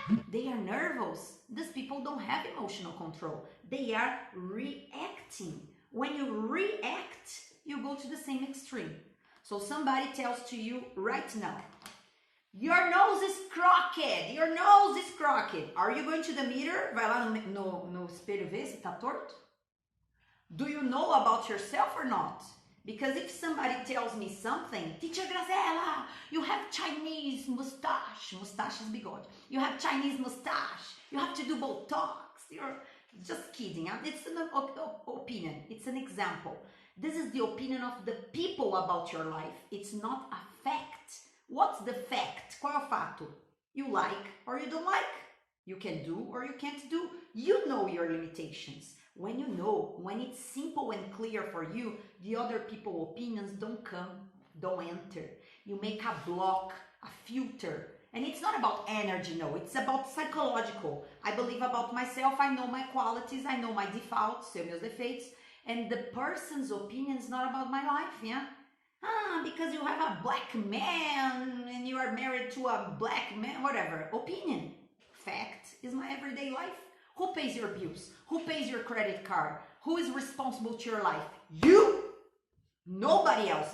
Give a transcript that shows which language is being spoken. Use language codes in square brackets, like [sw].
[en] They are nervous. These people don't have emotional control. They are reacting. When you react, you go to the same extreme. So somebody tells to you right now, your nose is crooked. Your nose is crooked. Are you going to the mirror? [pt] Vai lá no espelho ver se tá torto? [en] Do you know about yourself or not? Because if somebody tells me something, Teacher Graciela, you have Chinese mustache. Mustache is bigode. You have Chinese mustache. You have to do Botox. You're just kidding. It's an opinion. It's an example. This is the opinion of the people about your life. It's not a fact. What's the fact? [pt] Qual é o fato? [en] You like or you don't like. You can do or you can't do. You know your limitations. When you know, when it's simple and clear for you, the other people's opinions don't come, don't enter. You make a block, a filter. And it's not about energy, no. It's about psychological. I believe about myself. I know my qualities. I know my defaults, [pt] sei meus defeitos. [en] And the person's opinion is not about my life, yeah? Because you have a black man and you are married to a black man, whatever. Opinion. Fact is my everyday life. Who pays your bills? Who pays your credit card? Who is responsible to your life? You! Nobody else.